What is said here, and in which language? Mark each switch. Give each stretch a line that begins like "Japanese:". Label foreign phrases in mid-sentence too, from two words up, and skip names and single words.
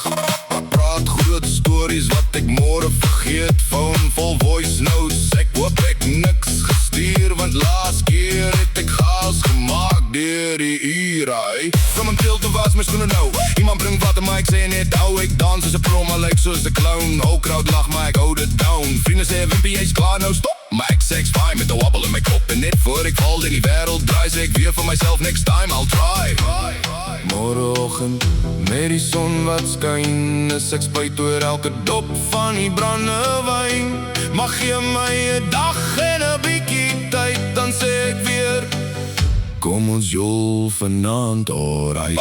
Afrikaans: Ek praat groot stories wat ek môre vergeet. Phone vol
English: voice notes,
Afrikaans: ek hoop ek niks gestuur, want laas keer het ek chaos gemaak deur die ure. From 'n pil toe was my skoene nou. Iemand bring water, maar ek sê net hou. Ek dans soos 'n pro, maar lyk soos 'n clown.
English: Whole crowd
Afrikaans: lag, maar ek hou dit down. Vrienden sê Wimpy, jy's klaar nou, stop. Maar ek sê ek's fine met 'n wobble in my kop. En net voor ek val in die wêreld draai, sê ek weer vir myself,
English: next time I'll try.
Afrikaans: Môreoggend met die son wat skyn, is ek spyt oor elke dop van die brandewyn. Maar gee my 'n dag en 'n bietjie tyd, dan sê ek weer, kom ons jol vanaand, alright.